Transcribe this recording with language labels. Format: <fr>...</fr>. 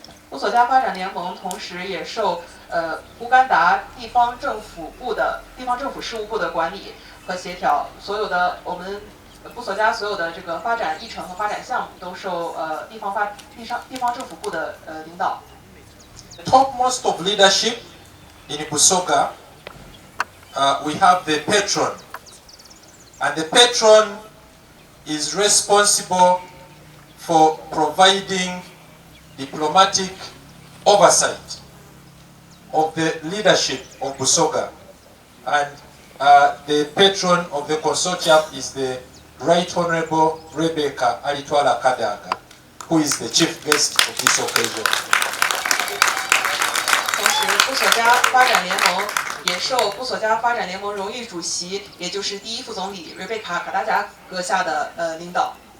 <zh>布索加发展联盟同时也受乌干达地方政府事务部的管理和协调，所有的我们布索加所有的这个发展议程和发展项目都受地方政府部的领导。</zh> <en>The topmost of leadership in Busoga, we have the patron, and the patron is responsible for providing diplomatic oversight of the leadership of Busoga, and the patron of the consortium is the Right Honorable Rebecca Alitwala Kadaga, who is the chief guest of this occasion.</en> <zh>同时，布索加发展联盟也受布索加发展联盟荣誉主席，也就是第一副总理瑞贝卡卡达加阁下的领导。</zh>